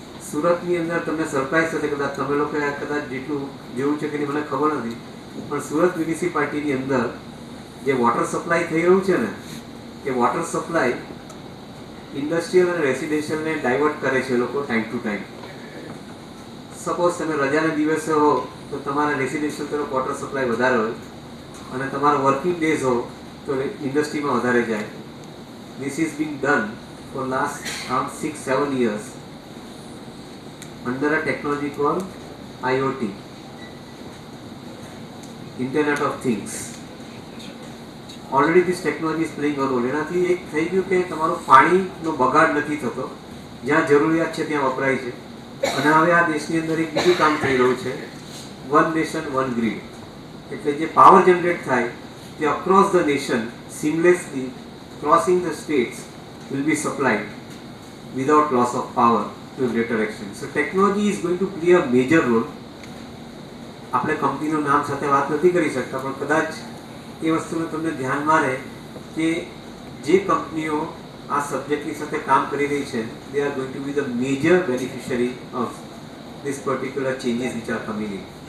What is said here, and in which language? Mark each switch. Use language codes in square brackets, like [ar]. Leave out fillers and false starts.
[gu] સુરતની અંદર તમને સરપ્રાઈઝ થશે, કદાચ તમે લોકો કદાચ જેટલું જેવું છે કે નહીં મને ખબર નથી, પણ સુરત મ્યુનિસિપાલિટીની અંદર જે વોટર સપ્લાય થઈ રહ્યું છે ને, એ વોટર સપ્લાય ઇન્ડસ્ટ્રીયલ અને રેસિડેન્શિયલને ડાયવર્ટ કરે છે લોકો ટાઈમ ટુ ટાઈમ. સપોઝ તમે રજાના દિવસે હો તો તમારા રેસિડેન્શિયલ તરફ વોટર સપ્લાય વધારે હોય અને તમારો વર્કિંગ ડેઝ હો તો ઇન્ડસ્ટ્રીમાં વધારે જાય. [en] This is being done for last around 6-7 years under a technology called IoT, Internet of Things. Already this technology is playing a role. [gu] એનાથી એક થઈ ગયું કે તમારું પાણીનો બગાડ નથી થતો, જ્યાં જરૂરિયાત છે ત્યાં વપરાય છે. અને હવે આ દેશની અંદર એક બીજું કામ થઈ રહ્યું છે, વન નેશન વન ગ્રીડ. એટલે જે પાવર જનરેટ થાય તે [en] Across the nation seamlessly crossing the states will be supplied without loss of power to a greater extent. So technology is going to play a major role. [gu] આપણે કંપનીનું નામ સાથે વાત નથી કરી શકતા, પણ કદાચ એ વસ્તુને તમને ધ્યાનમાં રહે કે જે કંપનીઓ આ સબ્જેક્ટની સાથે કામ કરી રહી છે, [en] they are going to be the major beneficiary of this particular changes which are coming in.